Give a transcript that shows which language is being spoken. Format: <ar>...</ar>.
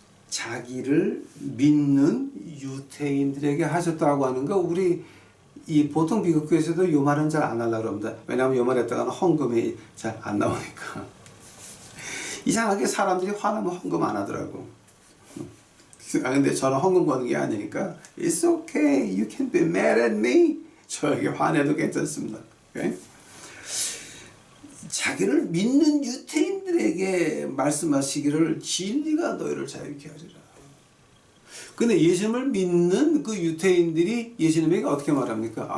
<ko>자기를 믿는 유대인들에게 하셨다고 하는 거, 우리 이 보통 비극교에서도 이 말은 잘 안 하려고 합니다. 왜냐하면 이 말 했다가는 헌금이 잘 안 나오니까. 이상하게 사람들이 화나면 헌금 안 하더라고. 근데 저는 헌금 거는 게 아니니까</ko> <en>It's okay, you can be mad at me.</en> <ko>저에게 화내도 괜찮습니다.</ko> <en>Okay?</en> <ko>자기를 믿는 유대인들에게 말씀하시기를 진리가 너희를 자유케 하리라. 근데 예수님을 믿는 그 유대인들이 예수님에게 어떻게 말합니까?</ko>